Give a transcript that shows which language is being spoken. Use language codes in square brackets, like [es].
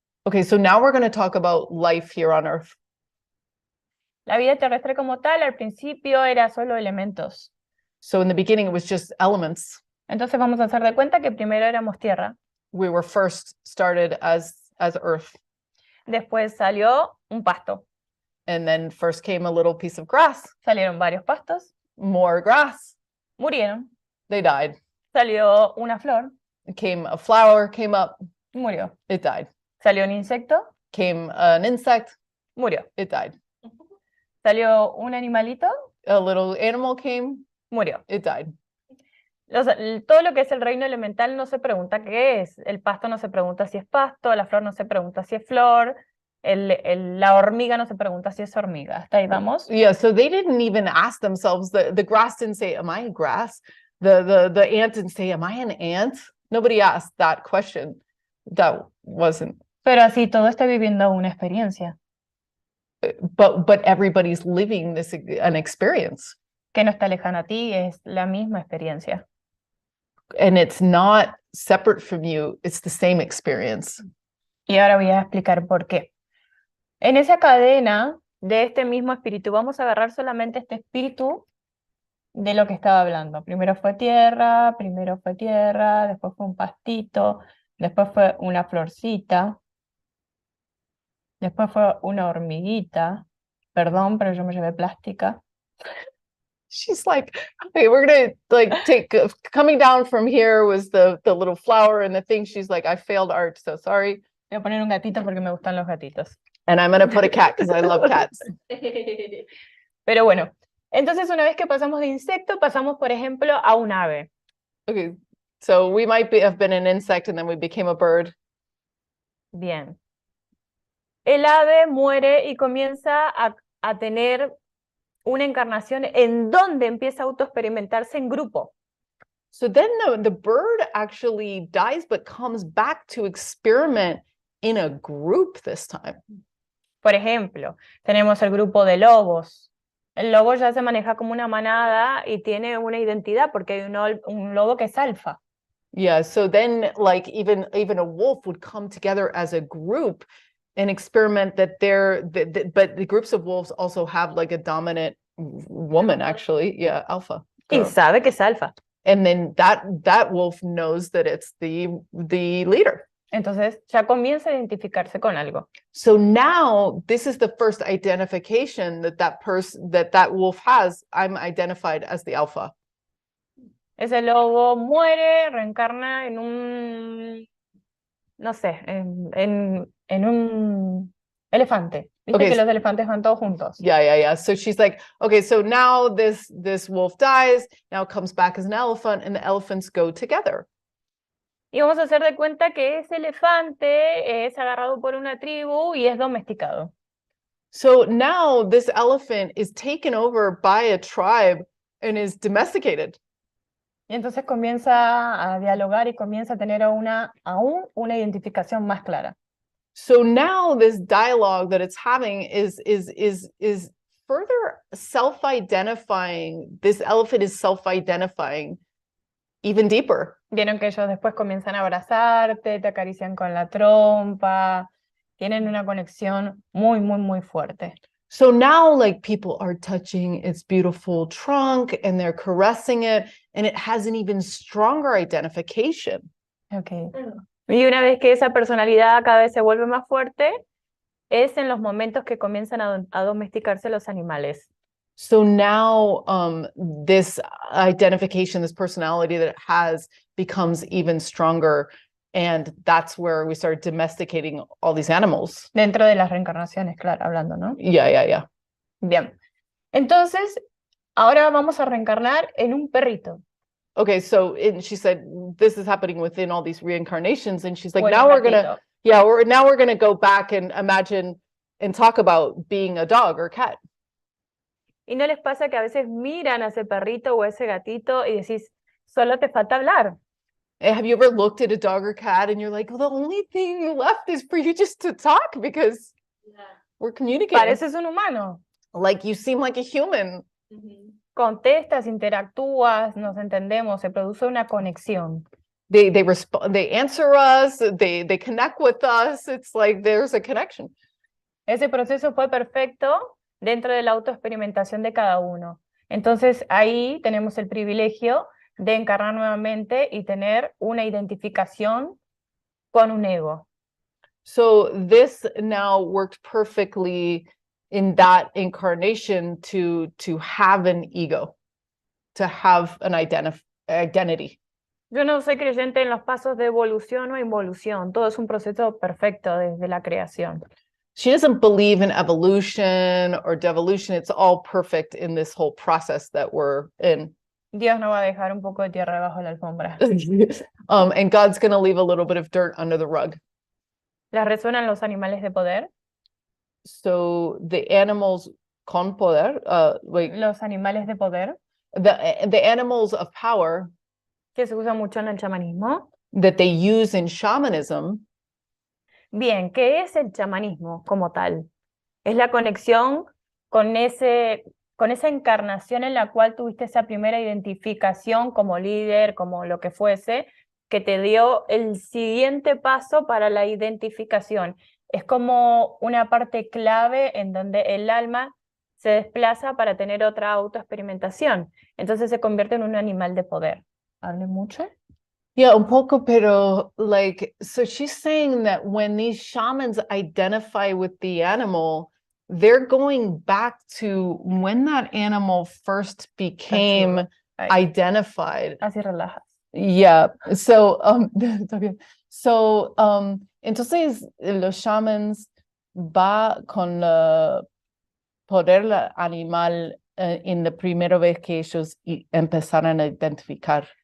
[en] Okay, so now we're going to talk about life here on Earth. [es] La vida terrestre como tal, al principio era solo elementos. [en] So in the beginning, it was just elements. [es] Entonces vamos a hacer de cuenta que primero éramos tierra, [en] We were first started as Earth, [es] después salió un pasto, [en] and then first came a little piece of grass, [es] salieron varios pastos, [en] more grass, [es] murieron, [en] they died. [es] salió una flor, [en] Came a flower, came up, [es] murió, [en] it died. [es] salió un insecto, [en] Came an insect, [es] murió, [en] it died. [es] salió un animalito, [en] A little animal came, [es] murió. [en] it died. [es] Todo lo que es el reino elemental no se pregunta qué es. El pasto no se pregunta si es pasto, la flor no se pregunta si es flor, la hormiga no se pregunta si es hormiga. ¿Hasta ahí vamos? [en] Yeah, so they didn't even ask themselves. The grass didn't say, "Am I a grass?" The ant didn't say, "Am I an ant?" Nobody asked that question. That wasn't. [es] Pero así todo está viviendo una experiencia [en] But everybody's living an experience, [es] que no está lejana a ti, es la misma experiencia. [en] and it's not separate from you. It's the same experience. [es] Y ahora voy a explicar por qué. En esa cadena de este mismo espíritu, vamos a agarrar solamente este espíritu de lo que estaba hablando. Primero fue tierra, después fue un pastito, después fue una florcita, después fue una hormiguita. Perdón, pero yo me llevé plástica. [en] She's like, okay, we're gonna like take coming down from here was the little flower and the thing. She's like, I failed art, so sorry. [es] Voy a poner un gatito porque me gustan los gatitos. [en] And I'm gonna put a cat because I love cats. [es] Pero bueno, entonces una vez que pasamos de insecto, pasamos, por ejemplo, a un ave. [en] Okay, so we might have been an insect and then we became a bird. [es] Bien. El ave muere y comienza a tener una encarnación en donde empieza a autoexperimentarse en grupo. [en] So then the bird actually dies, but comes back to experiment in a group this time. [es] Por ejemplo, tenemos el grupo de lobos. El lobo ya se maneja como una manada y tiene una identidad porque hay un lobo que es alfa. [en] Yeah, so then like even a wolf would come together as a group and experiment that but the groups of wolves also have like a dominant woman, actually. Yeah, alpha. [es] Y [en] girl. [es] sabe que es alfa. [en] And then that wolf knows that it's the leader. [es] Entonces ya comienza a identificarse con algo. [en] So now this is the first identification that wolf has. I'm identified as the alpha. [es] Ese lobo muere, reencarna en un, no sé, en un elefante. ¿Viste [en] Okay, [es] que los elefantes van todos juntos? [en] Yeah. So she's like, okay, so now this wolf dies, now comes back as an elephant, and the elephants go together. [es] Y vamos a hacer de cuenta que ese elefante es agarrado por una tribu y es domesticado. [en] So now this elephant is taken over by a tribe and is domesticated. [es] Y entonces comienza a dialogar y comienza a tener aún una identificación más clara. [en] So now this dialogue that it's having is further self-identifying. This elephant is self-identifying even deeper. [es] Vieron que ellos después comienzan a abrazarte, te acarician con la trompa, tienen una conexión muy, muy, muy fuerte. [en] So now like people are touching its beautiful trunk and they're caressing it, and it has an even stronger identification. Okay. [es] Y una vez que esa personalidad cada vez se vuelve más fuerte, es en los momentos que comienzan a domesticarse los animales. [en] So now this identification, this personality that it has becomes even stronger. And that's where we start domesticating all these animals. [es] Dentro de las reencarnaciones, claro, hablando, ¿no? [en] Yeah. [es] Bien. Entonces, ahora vamos a reencarnar en un perrito. [en] Okay, so she said this is happening within all these reincarnations, and she's like, [es] O en [en] now [es] un [en] we're gonna go back and imagine and talk about being a dog or cat. [es] ¿Y no les pasa que a veces miran a ese perrito o a ese gatito y decís, solo te falta hablar? [en] Have you ever looked at a dog or cat and you're like, well, the only thing left is for you just to talk because we're communicating. [es] Pareces un humano. [en] Like you seem like a human. [es] Contestas, interactúas, nos entendemos, se produce una conexión. [en] They respond, they answer us, they connect with us. It's like there's a connection. [es] Ese proceso fue perfecto dentro de la autoexperimentación de cada uno. Entonces ahí tenemos el privilegio de encarnar nuevamente y tener una identificación con un ego. [en] So this now worked perfectly in that incarnation to have an ego, to have an identity. [es] Yo no soy creyente en los pasos de evolución o involución, todo es un proceso perfecto desde la creación. [en] She doesn't believe in evolution or devolution. It's all perfect in this whole process that we're in. [es] Dios no va a dejar un poco de tierra debajo de la alfombra. [en] And God's going to leave a little bit of dirt under the rug. [es] ¿Les resuenan los animales de poder? [en] So the animals [es] con poder, Los animales de poder, [en] the animals of power [es] que se usa mucho en el chamanismo. [en] that they use in shamanism. [es] Bien, ¿qué es el chamanismo como tal? Es la conexión con esa encarnación en la cual tuviste esa primera identificación como líder, como lo que fuese, que te dio el siguiente paso para la identificación. Es como una parte clave en donde el alma se desplaza para tener otra autoexperimentación. Entonces se convierte en un animal de poder. ¿Hable mucho? [en] Yeah, [es] un poco, [en] pero like, so she's saying that when these shamans identify with the animal, they're going back to when that animal first became identified. [es] Así relajas. [en] Yeah. [es] So, está bien. So, entonces los shamans va con el poder animal en la primera vez que ellos empezaron a identificar.